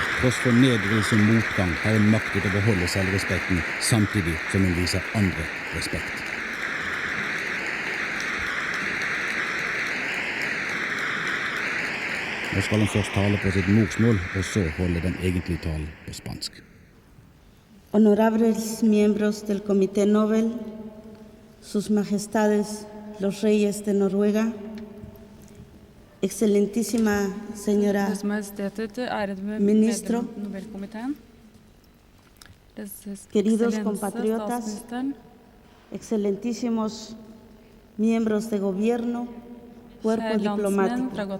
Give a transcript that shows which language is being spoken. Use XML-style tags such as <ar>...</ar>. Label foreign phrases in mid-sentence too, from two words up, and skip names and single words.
<no>Tross fornedrelse og motgang har hun maktet å beholde selvrespekten, samtidig som hun viser andre respekt. Nå skal hun først tale på sitt morsmål, og så holde den egentlige talen på spansk.</no> <es>Honorables miembros del Comité Nobel, sus majestades los reyes de Noruega, excelentísima señora ministro, queridos compatriotas, excelentísimos miembros de gobierno, cuerpo diplomático.</es>